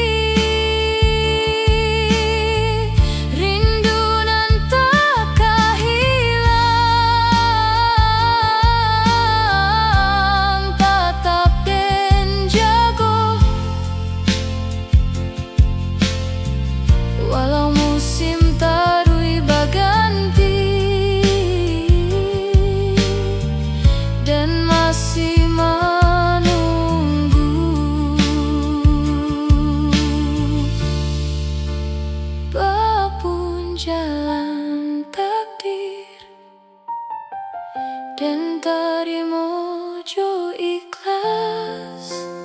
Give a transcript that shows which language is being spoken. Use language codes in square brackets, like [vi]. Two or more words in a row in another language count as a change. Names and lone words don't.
[min] Rindu nan tak kehilang, tetap den jago. [id] Walau musim tarui berganti, dan masih menunggu. Apapun jalan takdir, dan terima jo ikhlas.